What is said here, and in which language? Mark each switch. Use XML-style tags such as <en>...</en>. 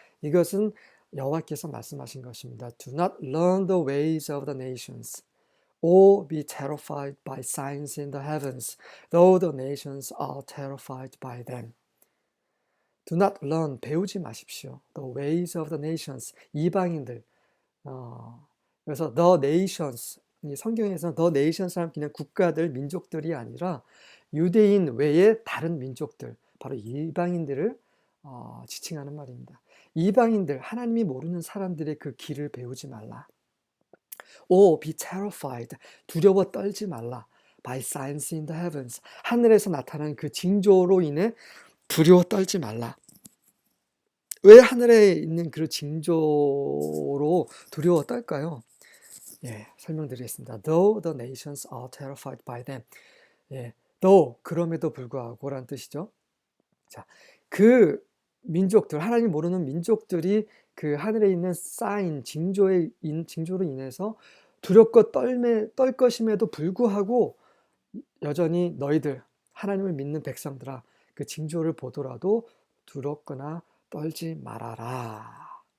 <ko>이것은 여호와께서 말씀하신 것입니다.</ko> <en>Do not learn the ways of the nations, or be terrified by signs in the heavens, though the nations are terrified by them. Do not learn,</en> <ko>배우지 마십시오.</ko> <en>The ways of the nations,</en> <ko>이방인들. 그래서 the nations, 성경에서는 the nations 하면 그냥 국가들, 민족들이 아니라 유대인 외의 다른 민족들, 바로 이방인들을 지칭하는 말입니다. 이방인들, 하나님이 모르는 사람들의 그 길을 배우지 말라.</ko> <en>or be terrified,</en> <ko>두려워 떨지 말라.</ko> <en>by signs in the heavens,</en> <ko>하늘에서 나타나는 그 징조로 인해 두려워 떨지 말라. 왜 하늘에 있는 그 징조로 두려워 떨까요? 예, 설명드리겠습니다.</ko> <en>Though the nations are terrified by them.</en> <ko>예, though, 그럼에도 불구하고라는 뜻이죠. 자, 그 민족들, 하나님 모르는 민족들이 그 하늘에 있는 사인, 징조로 인해서 두렵고 떨 것임에도 불구하고 여전히 너희들, 하나님을 믿는 백성들아, 그 징조를 보더라도 두렵거나 떨지 말아라.</ko>